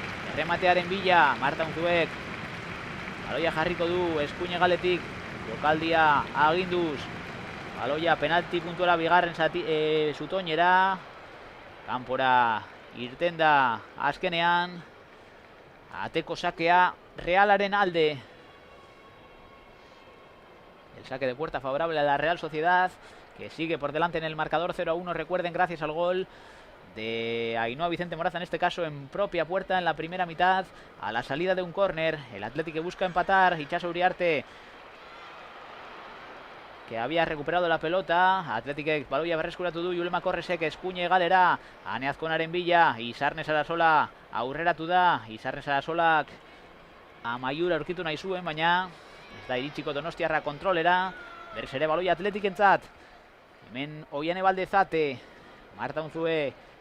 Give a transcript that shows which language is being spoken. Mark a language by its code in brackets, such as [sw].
[eu] Errematearen bila Marta Unzuek baloia jarriko du eskuin egaletik. Jokaldia aginduz. Baloia penalti puntuala bigarren zutoinera. Kanpora irten da azkenean. Ateko sakea Realaren alde. [es] El saque de puerta favorable a la Real Sociedad, que sigue por delante en el marcador 0-1. Recuerden, gracias al gol de Ainhoa Vicente Moraza, en este caso en propia puerta en la primera mitad, a la salida de un córner. El Athletic que busca empatar. Itxaso Uriarte, que había recuperado la pelota. [eu] Athletic baloia berreskuratu du. Julema Korresek eskuine galera. Ane Azkonaren bila. Izarne Sarasola aurreratu da. Izarne Sarasolak amaiura aurkitu nahi zuen, baina ez da iritsiko Donostiarra kontrolera. Berriz ere baloia Atletikentzat. Hemen Oiane Baldezate. Marta Unzue.